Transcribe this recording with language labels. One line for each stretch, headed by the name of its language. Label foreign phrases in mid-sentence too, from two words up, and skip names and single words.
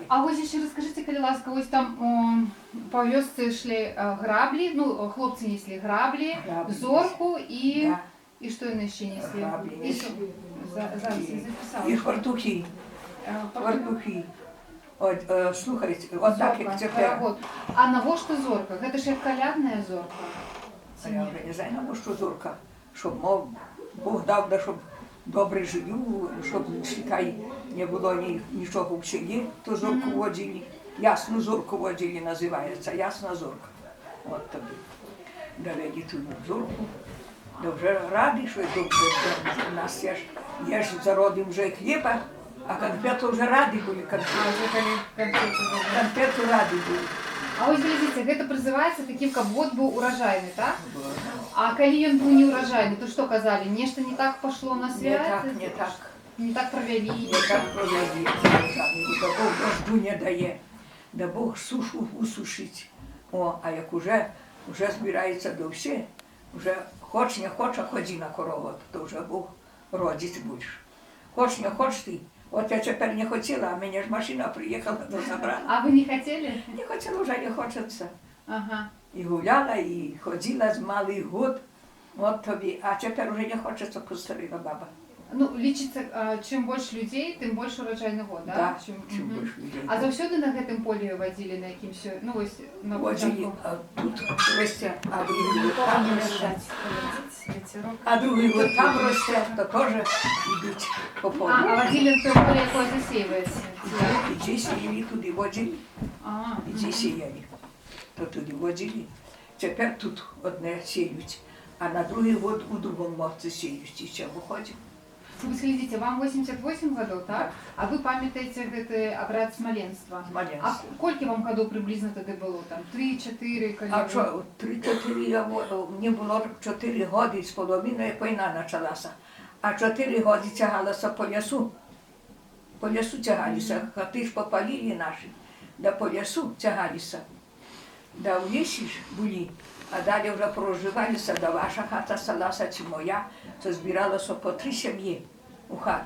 Ukrainian: А ось ще розкажіть, коли ласка, ось там по вёсці йшли граблі, ну, хлопці несли граблі, зорку і... Да. І що вони ще несли? Граблі І що? Зараз я записала. І фартухи. Фартухи. От, слухайте, от так як тепер.
Belarusian: А навошта зорка?
Ukrainian: Це ж як колядна зорка? А я вже не знаю,
Belarusian: навошта зорка.
Ukrainian: Щоб Бог дав, да, щоб добре жив, щоб чекай, не було нічого в селі, то зорку водили. Ясну зорку водили, називається, ясна зорка. От тобі. да виді ту зурку, да вже радий, що йду, у нас є ж зародим вже хліба, а конфету вже раді були, А вже коли конфети зробили. конфету раді були.
Belarusian: А ось глядзіце, гэта прызываецца такім, каб год быў уражайны, так? А калі ён быў неуражайны, то што казалі? Нешта не так пашло на Не свят? так, не так.
Ukrainian: Не так провели? Не так провели. Да Бог дождю не дає, да Бог сушу усушить. О, а як уже збирається до всі, вже хоч не хоч, а ході на корову, то вже Бог родить будеш. Хоч не хоч ти. От я тепер не хотіла, а мені ж машина приїхала до забрала.
Russian: А вы не хотели?
Ukrainian: Не хотіла, вже не хочеться. Ага. І гуляла, і ходила з малий год. От тобі, а тепер вже не хочеться, постаріла баба.
Belarusian: Ну, лічыцца, чым больш людзей, тым больш ураджайны год, да? Да, Чым
Ukrainian: чим більше людей.
Belarusian: А заўсёды на гэтым полі вадзілі, на якім ну вось на
Ukrainian: Водили, початку? а тут росте, а другий год там росте. Ветерок. А другий год там росте, то теж йдуть по полу.
Belarusian: А вадзілі на той поле, якое засейваецца?
Ukrainian: І ці сіяли туди водили, А, і ці сіяли, то туди водили. Тепер тут одне сіють, а на другий год у другому мовці сіють, і ще виходять.
Russian: вы следите, вам 88 годов, так?
Belarusian: А вы памятаете гэты обряд смоленства? Смоленство. А колькі вам годов приблизно тады было? Там 3-4, калі?
Ukrainian: А що, 3-4, мені було 4 роки з половиною, як війна почалася. А 4 роки тягалася по лісу. По лісу тягалися, хати ж попалили наші, да по лісу тягалися. Да в лісі ж були, а далі вже проживалися, да ваша хата сталася чи моя, то збиралося по 3 сім'ї у хату.